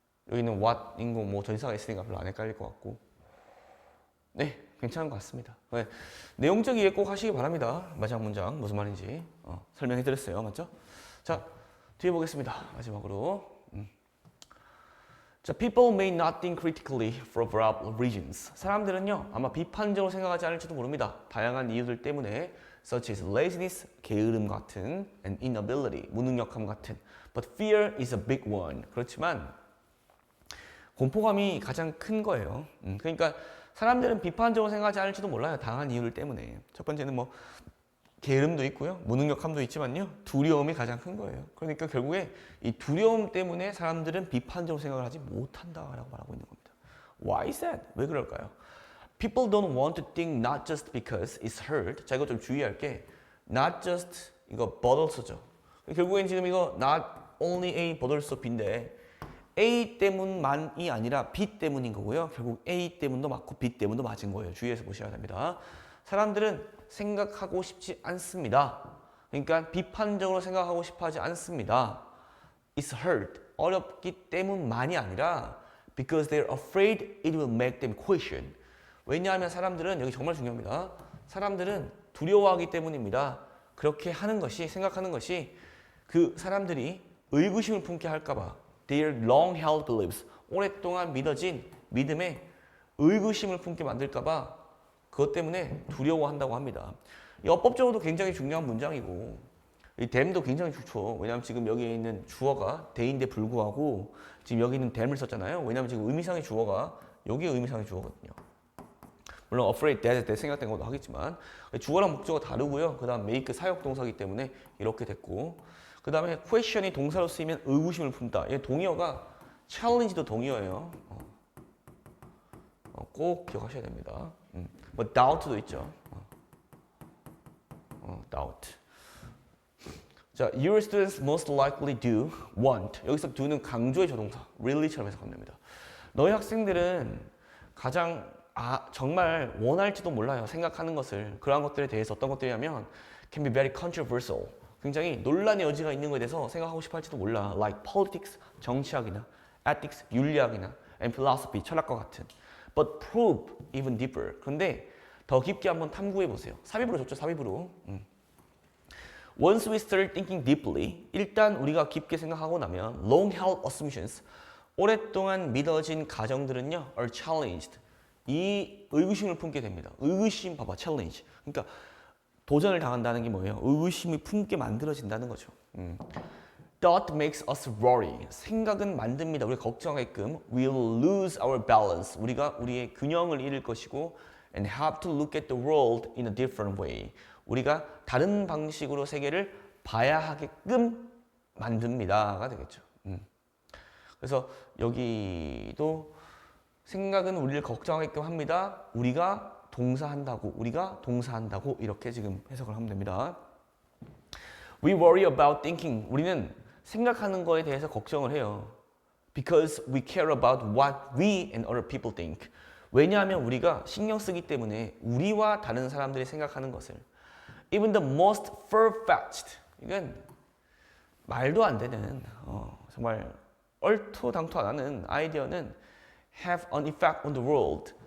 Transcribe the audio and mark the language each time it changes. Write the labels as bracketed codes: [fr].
[ko] 여기는 what인 거 뭐 전치사가 있으니까 별로 안 헷갈릴 것 같고. 네, 괜찮은 것 같습니다. 네, 내용적 이해 꼭 하시기 바랍니다. 마지막 문장 무슨 말인지 설명해 드렸어요. 맞죠? 자, 뒤에 보겠습니다. 마지막으로. [en] 자, people may not think critically for a variety of reasons. [ko] 사람들은요, 아마 비판적으로 생각하지 않을지도 모릅니다. 다양한 이유들 때문에, [en] such as laziness, [ko] 게으름 같은, [en] and inability, [ko] 무능력함 같은. [en] But fear is a big one. [ko] 그렇지만 공포감이 가장 큰 거예요. 그러니까 사람들은 비판적으로 생각하지 않을지도 몰라요. 다양한 이유들 때문에. 첫 번째는 뭐 게으름도 있고요. 무능력함도 있지만요. 두려움이 가장 큰 거예요. 그러니까 결국에 이 두려움 때문에 사람들은 비판적으로 생각을 하지 못한다라고 말하고 있는 겁니다. [en] Why is that? [ko] 왜 그럴까요? [en] People don't want to think not just because it's hurt. [ko] 자, 이거 좀 주의할 게 not just 이거 but also죠. 결국엔 지금 이거 not only A but also B인데 A 때문만이 아니라 B 때문인 거고요. 결국 A 때문도 맞고 B 때문도 맞은 거예요. 주의해서 보셔야 됩니다. 사람들은 생각하고 싶지 않습니다. 그러니까 비판적으로 생각하고 싶어 하지 않습니다. [en] It's hard. [ko] 어렵기 때문만이 아니라 [en] because they're afraid it will make them question. [ko] 왜냐하면 사람들은, 여기 정말 중요합니다. 사람들은 두려워하기 때문입니다. 그렇게 하는 것이, 생각하는 것이 그 사람들이 의구심을 품게 할까봐 [en] their long-held beliefs, [ko] 오랫동안 믿어진 믿음에 의구심을 품게 만들까봐 그것 때문에 두려워한다고 합니다. 이 어법적으로도 굉장히 중요한 문장이고 이 them도 굉장히 좋죠. 왜냐하면 지금 여기에 있는 주어가 they인데 불구하고 지금 여기 있는 them을 썼잖아요. 왜냐하면 지금 의미상의 주어가 여기에 의미상의 주어거든요. 물론 afraid, that 때 생각된 것도 하겠지만 주어랑 목적어 다르고요. 그 다음 make 사역 동사이기 때문에 이렇게 됐고 그 다음에 question이 동사로 쓰이면 의구심을 품다. 이 동의어가 challenge도 동의어예요. 꼭 기억하셔야 됩니다. 뭐 doubt도 있죠. doubt. [en] 자, your students most likely do want. [ko] 여기서 do는 강조의 조동사, really처럼 해석하면 됩니다. 너희 학생들은 가장 정말 원할지도 몰라요. 생각하는 것을. 그러한 것들에 대해서 어떤 것들이냐면 [en] can be very controversial. [ko] 굉장히 논란의 여지가 있는 것에 대해서 생각하고 싶어 할지도 몰라. [en] like politics, [ko] 정치학이나 [en] ethics, [ko] 윤리학이나 [en] and philosophy, [ko] 철학과 같은. [en] but probe even deeper. [ko] 그런데 더 깊게 한번 탐구해 보세요. 삽입으로 줬죠, 삽입으로. [en] Once we start thinking deeply, [ko] 일단 우리가 깊게 생각하고 나면 [en] long-held assumptions, [ko] 오랫동안 믿어진 가정들은요, [en] are challenged. [ko] 이 의구심을 품게 됩니다. 의구심 봐봐, challenge. 그러니까 도전을 당한다는 게 뭐예요? 의구심을 품게 만들어진다는 거죠. [en] Thought makes us worry. [ko] 생각은 만듭니다. 우리가 걱정하게끔. [en] We'll lose our balance. [ko] 우리가 우리의 균형을 잃을 것이고, [en] and have to look at the world in a different way. [ko] 우리가 다른 방식으로 세계를 봐야 하게끔 만듭니다가 되겠죠. 그래서 여기도 생각은 우리를 걱정하게끔 합니다. 우리가 동사한다고 이렇게 지금 해석을 하면 됩니다. [en] We worry about thinking. [ko] 우리는 생각하는 거에 대해서 걱정을 해요. [en] Because we care about what we and other people think. [ko] 왜냐하면 우리가 신경 쓰기 때문에 우리와 다른 사람들이 생각하는 것을. [en] Even the most far-fetched. [ko] 이건 말도 안 되는 정말 얼토당토 안 하는 아이디어는 [en] have an effect on the world.